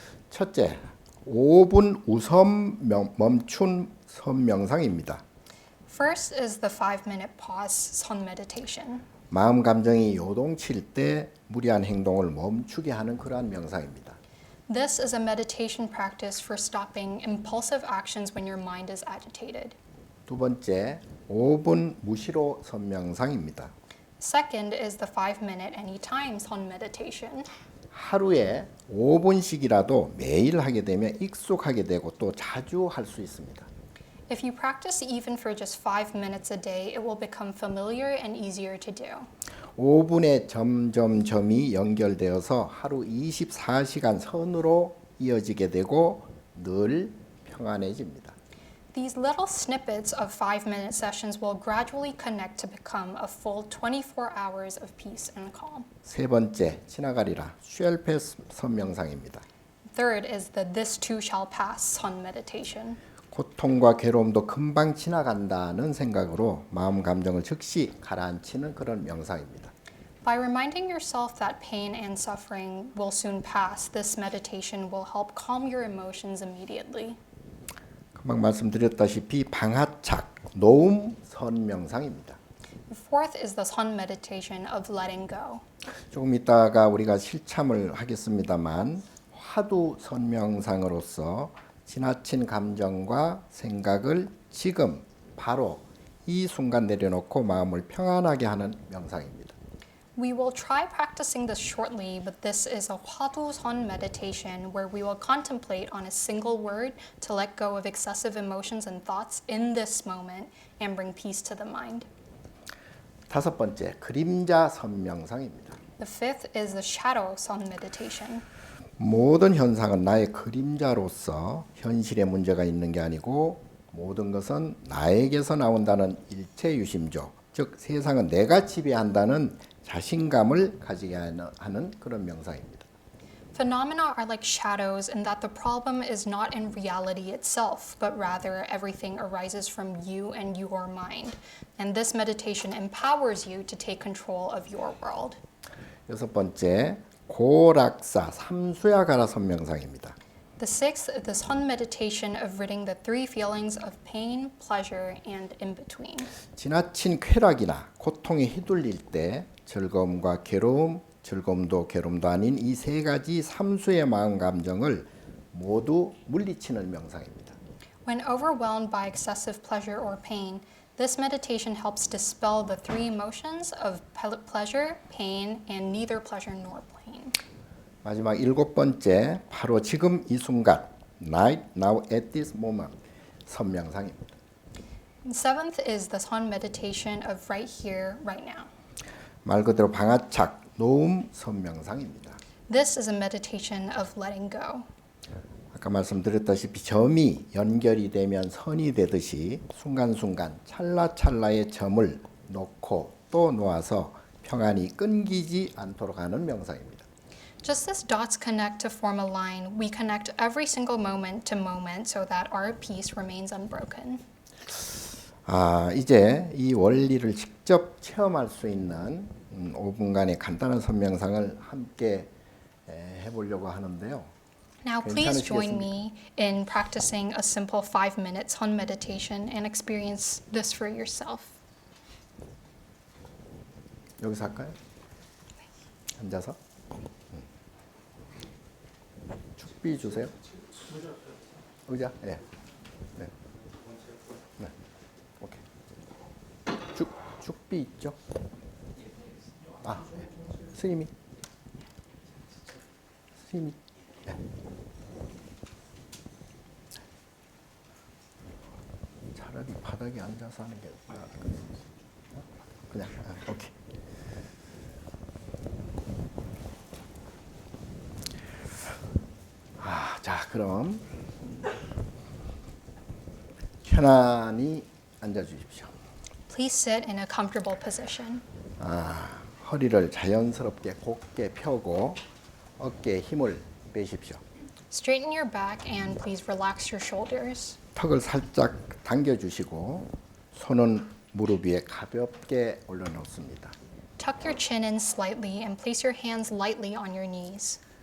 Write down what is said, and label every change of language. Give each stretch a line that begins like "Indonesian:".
Korean: 첫째, 5분 우선 멈춘 선명상입니다.
English: First is the 5-minute pause Son meditation.
Korean: 마음 감정이 요동칠 때 무리한 행동을 멈추게 하는 그러한 명상입니다.
English: This is a meditation practice for stopping impulsive actions when your mind is agitated.
Korean: 두 번째, 5분 무시로 선명상입니다.
English: Second is the 5-minute anytime Son meditation.
Korean: 하루에 5분씩이라도 매일 하게 되면 익숙하게 되고 또 자주 할 수 있습니다.
English: If you practice even for just 5 minutes a day, it will become familiar and easier to do.
Korean: 5분의 점점점이 연결되어서 하루 24시간 선으로 이어지게 되고 늘 평안해집니다.
English: These little snippets of 5-minute sessions will gradually connect to become a full 24 hours of peace and calm.
Korean: 세 번째, 지나가리라 쉘패스 선명상입니다.
English: Third is the This Too Shall Pass Son meditation.
Korean: 고통과 괴로움도 금방 지나간다는 생각으로 마음 감정을 즉시 가라앉히는 그런 명상입니다.
English: By reminding yourself that pain and suffering will soon pass, this meditation will help calm your emotions immediately.
Korean: 금방 말씀드렸다시피 방하착, 노움 선명상입니다.
English: Fourth is the Son meditation of letting go.
Korean: 조금 있다가 우리가 실참을 하겠습니다만 화두 선명상으로서 지나친 감정과 생각을 지금 바로 이 순간 내려놓고 마음을 평안하게 하는 명상입니다.
English: We will try practicing this shortly, but this is a Hwadu Son meditation where we will contemplate on a single word to let go of excessive emotions and thoughts in this moment and bring peace to the mind.
Korean: 다섯 번째, 그림자 선명상입니다.
English: The fifth is the Shadow Son meditation.
Korean: 모든 현상은 나의 그림자로서 현실에 문제가 있는 게 아니고 모든 것은 나에게서 나온다는 일체유심조, 즉 세상은 내가 지배한다는 자신감을 가지게 하는 그런 명상입니다.
English: Phenomena are like shadows in that the problem is not in reality itself, but rather everything arises from you and your mind. And this meditation empowers you to take control of your world.
Korean: 여섯 번째, 고락사 삼수야가라 선명상입니다.
English: The sixth is the Sun meditation of ridding the three feelings of pain, pleasure, and in between.
Korean: 지나친 쾌락이나 고통에 휘둘릴 때 즐거움과 괴로움, 즐거움도 괴로움도 아닌 이 세 가지 삼수의 마음 감정을 모두 물리치는 명상입니다.
English: When overwhelmed by excessive pleasure or pain, this meditation helps dispel the three emotions of pleasure, pain, and neither pleasure nor pain.
Korean: 마지막 일곱 번째, 바로 지금 이 순간,
English: right now at this moment,
Korean: 선명상입니다.
English: And seventh is the Sun meditation of right here, right now.
Korean: 말 그대로 방아착, 노음 선명상입니다.
English: This is a meditation of letting go.
Korean: 아까 말씀드렸다시피 점이 연결이 되면 선이 되듯이 순간순간 찰나찰나의 점을 놓고 또 놓아서 평안이 끊기지 않도록 하는 명상입니다.
English: Just as dots connect to form a line, we connect every single moment to moment so that our peace remains unbroken.
Korean: 이제 이 원리를 직접 체험할 수 있는 5분간의 간단한 선명상을 함께 해보려고 하는데요.
English: Now, please join
Korean: 괜찮으시겠습니까?
English: me in practicing a simple 5-minute Sun meditation and experience this for yourself.
Korean: 여기서 할까요? 앉아서. 축비 주세요. 의자. 네. 네. 네. 오케이. 축비 있죠? 네. 스님이. 네. 차라리 바닥에 앉아서 하는 게 나을 것 같아요. 그냥 오케이. 자, 그럼 편안히 앉아 주십시오.
English: Please sit in a comfortable position.
Korean: 허리를 자연스럽게 곧게 펴고 어깨에 힘을 빼십시오.
English: Straighten your back and please relax your shoulders.
Korean: 턱을 살짝 당겨 주시고 손은 무릎 위에 가볍게 올려놓습니다.
English: Tuck your chin in slightly and place your hands lightly on your knees.